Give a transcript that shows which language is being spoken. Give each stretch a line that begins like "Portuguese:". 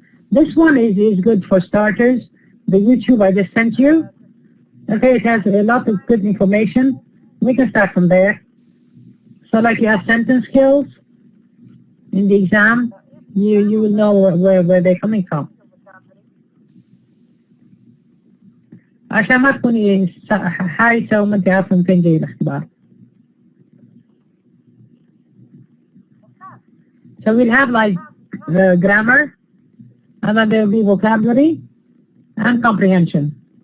English: This one is good for starters. The YouTube I just sent you. Okay, it has a lot of good information. We can start from there. So like you have sentence skills in the exam, you will know where they're coming from.
Arabic: عشان ما تكوني حايسة وما انت عارفة من فين جاي الاختبار.
English: So we'll have like grammar, and then there will be vocabulary and comprehension.